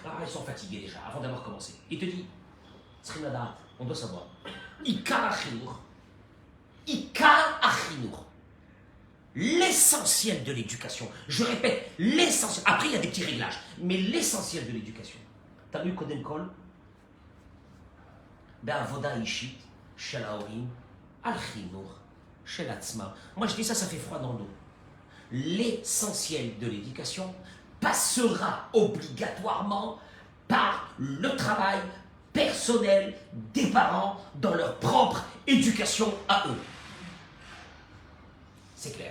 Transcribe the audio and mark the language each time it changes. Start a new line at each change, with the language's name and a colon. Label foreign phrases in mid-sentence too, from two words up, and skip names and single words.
French: ils sont fatigués déjà, avant d'avoir commencé. Il te dit, Srinada, on doit savoir,
Hebrew: עיקר החינוך,
French: l'essentiel de l'éducation, je répète, l'essentiel, après il y a des petits réglages, mais l'essentiel de l'éducation, t'as vu
Hebrew: קודם כל, בעבודה אישית, של ההורים, על חינוך, של עצמם.
French: Moi je dis ça fait froid dans l'eau. L'essentiel de l'éducation passera obligatoirement par le travail personnel des parents dans leur propre éducation à eux. C'est clair.